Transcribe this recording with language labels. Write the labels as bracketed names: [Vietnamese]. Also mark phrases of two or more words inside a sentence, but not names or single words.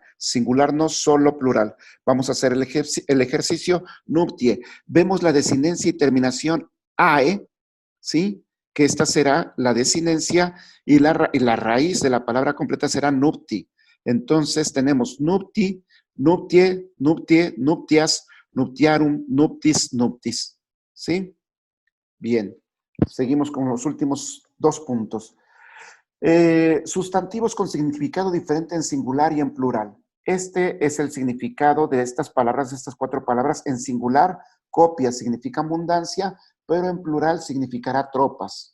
[Spanish] Singular no, solo plural. Vamos a hacer el ejercicio nuptie. Vemos la desinencia y terminación ae, ¿sí? Que esta será la desinencia y la raíz de la palabra completa será nupti. [Latin] Entonces tenemos nupti, nuptie, nuptie, nuptias, nuptiarum, nuptis, nuptis. [Spanish] ¿Sí? Bien. Seguimos con los últimos 2 puntos. Sustantivos con significado diferente en singular y en plural. Este es el significado de estas palabras, de estas 4 palabras. En singular, copia significa abundancia, pero en plural significará tropas.